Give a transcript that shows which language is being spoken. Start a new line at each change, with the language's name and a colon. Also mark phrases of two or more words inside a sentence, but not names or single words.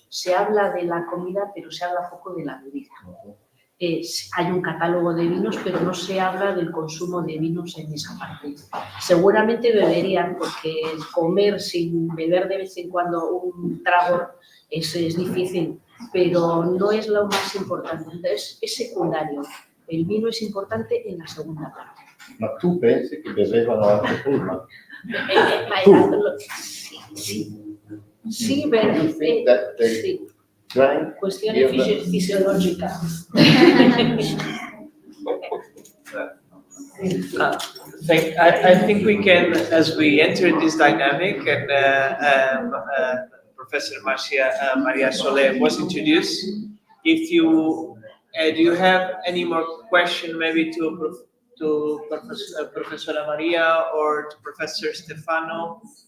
Spanish: Se habla de la comida, pero se habla poco de la bebida. Hay un catálogo de vinos, pero no se habla del consumo de vinos en esa parte. Seguramente beberían, porque comer sin beber de vez en cuando un trago es difícil, pero no es lo más importante. Entonces, es secundario. El vino es importante en la segunda parte.
Italian: Ma tu pensi che bevevano anche prima?
Spanish: Sí, pero sí. Cuestión fisiológica.
English: I think we can, as we enter this dynamic, and Professor Maria Soler was introduced. If you do you have any more question, maybe to Professor Maria or to Professor Stefano?